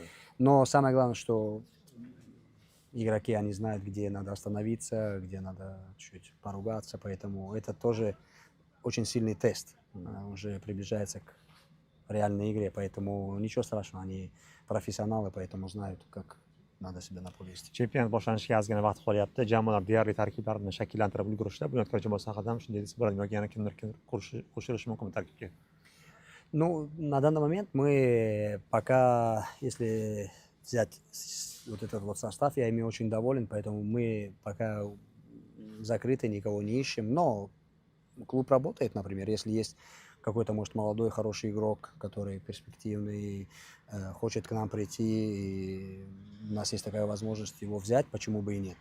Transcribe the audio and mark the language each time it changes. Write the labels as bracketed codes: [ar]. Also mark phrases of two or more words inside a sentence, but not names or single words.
[ru] Но самое главное, что игроки, они знают, где надо остановиться, где надо чуть поругаться, поэтому это тоже очень сильный тест. Уже приближается к реальной игре, поэтому ничего страшного, они профессионалы, поэтому знают, как надо себя на поле вести. [uz] Chempionat boshlanishiga ozgina vaqt qolyapti. Jamoalar deyarli tarkiblarini shakllantirib ulgurishdi. Bunyodkor jamoasi haqida ham shunday desa bo'ladimi yoki yana kimdir qo'shilishi mumkinmi tarkibga? [ru] Ну, на данный момент мы пока, если взять вот этот вот состав, я ими очень доволен, поэтому мы пока закрыты, никого не ищем, но клуб работает, например, если есть какой-то, может, молодой, хороший игрок, который перспективный, хочет к нам прийти, и у нас есть такая возможность его взять, почему бы и нет.